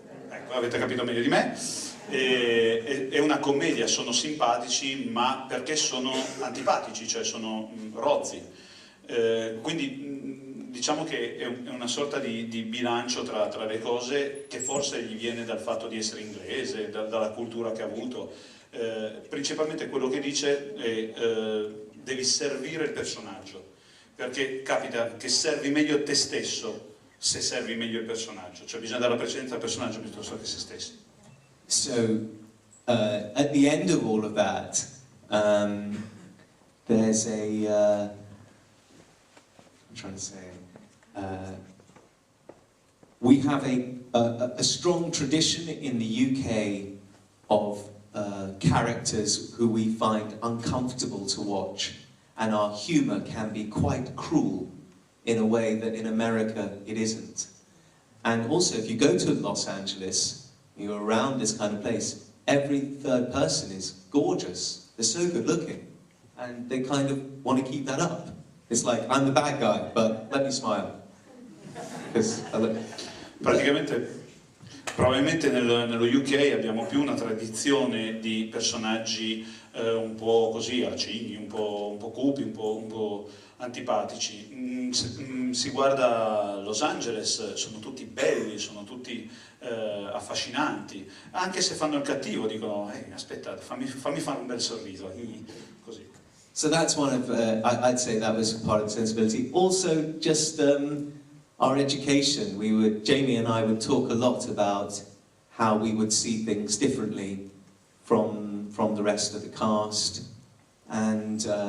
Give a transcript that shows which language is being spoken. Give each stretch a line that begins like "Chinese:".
Italian: Ecco, avete capito meglio di me. È una commedia, sono simpatici ma perché sono antipatici, cioè sono rozzi, quindi diciamo che è una sorta di bilancio tra le cose che forse gli viene dal fatto di essere inglese, dalla cultura che ha avuto. Principalmente quello che dice è devi servire il personaggio, perché capita che servi meglio te stesso se servi meglio il personaggio, cioè bisogna dare la precedenza al personaggio piuttosto che se stessi.
English: So, at the end of all of that, there's a, I'm trying to say, we have a strong tradition in the UK of characters who we find uncomfortable to watch, and our humour can be quite cruel in a way that in America it isn't. And also, if you go to Los Angeles, you're around this kind of place, every third person is gorgeous. They're so good looking. And they kind of want to keep that up. It's like, I'm the bad guy, but let me smile.
Italian: Praticamente, probabilmente nello UK abbiamo più una tradizione di personaggi un po' così, arcigni, un po' cupi, un po' antipatici. Si guarda Los Angeles, sono tutti belli, sono tutti affascinanti, anche se fanno il cattivo dicono aspetta, fammi fare un bel sorriso, così.
English: So that's one of, I'd say that was part of the sensibility. Also, just our education. Jamie and I would talk a lot about how we would see things differently from the rest of the cast, and